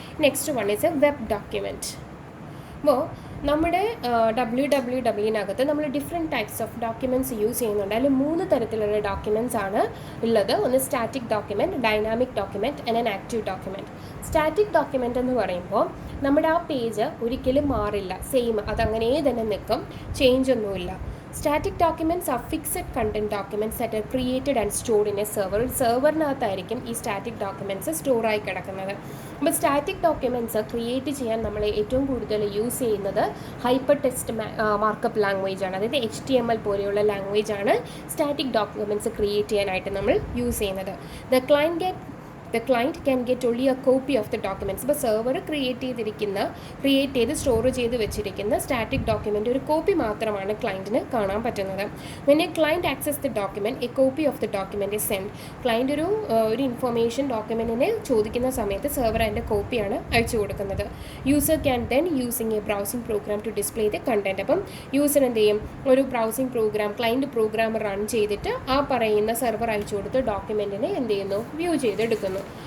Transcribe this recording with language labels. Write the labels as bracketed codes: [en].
[en] Next one is a web document. [ml] അപ്പോൾ നമ്മുടെ wwwനകത്ത് നമ്മൾ different types of documents use ചെയ്യുന്നുണ്ട്. അതിൽ 3 തരത്തിലുള്ള ഡോക്യുമെൻറ്റ്സ് ആണ് ഉള്ളത്. ഒന്ന് static document, dynamic document and an active document. Static document എന്ന് പറയുമ്പോൾ നമ്മുടെ ആ പേജ് ഒരിക്കലും മാറില്ല, സെയിം അതങ്ങനെ തന്നെ നിൽക്കും, ചേഞ്ച് ഒന്നുമില്ല. [en] Static documents are fixed content documents that are created and stored in a server. [ml] സെർവറിനകത്തായിരിക്കും ഈ സ്റ്റാറ്റിക് ഡോക്യുമെൻറ്റ്സ് സ്റ്റോർ ആയി കിടക്കുന്നത്. അപ്പോൾ സ്റ്റാറ്റിക് ഡോക്യുമെൻറ്റ്സ് ക്രിയേറ്റ് ചെയ്യാൻ നമ്മൾ ഏറ്റവും കൂടുതൽ യൂസ് ചെയ്യുന്നത് ഹൈപ്പർ ടെക്സ്റ്റ് മാർക്കപ്പ് ലാംഗ്വേജ് ആണ്. അതായത് HTML പോലെയുള്ള ലാംഗ്വേജ് ആണ് സ്റ്റാറ്റിക് ഡോക്യുമെൻറ്റ്സ് ക്രിയേറ്റ് ചെയ്യാനായിട്ട് നമ്മൾ യൂസ് ചെയ്യുന്നത്. [en] The client can get only a copy of the documents. [ml] ഇപ്പോൾ സെർവർ ക്രിയേറ്റ് ചെയ്ത് സ്റ്റോർ ചെയ്ത് വെച്ചിരിക്കുന്ന സ്റ്റാറ്റിക് ഡോക്യുമെൻ്റ് ഒരു കോപ്പി മാത്രമാണ് ക്ലയൻറ്റിന് കാണാൻ പറ്റുന്നത്. [en] When a client access the document, a copy of the document is sent. [ml] Client ഒരു ഇൻഫർമേഷൻ ഡോക്യുമെൻറ്റിനെ ചോദിക്കുന്ന സമയത്ത് സെർവർ അതിൻ്റെ കോപ്പിയാണ് അയച്ചു കൊടുക്കുന്നത്. [en] User can then using a browsing program to display the content. [ml] അപ്പം യൂസർ എന്ത് ചെയ്യും? ഒരു browsing programme, client program run ചെയ്തിട്ട് ആ പറയുന്ന സെർവർ അയച്ചു കൊടുത്ത് ഡോക്യുമെൻറ്റിനെ എന്ത് ചെയ്യുന്നു? വ്യൂ ചെയ്തെടുക്കുന്നു.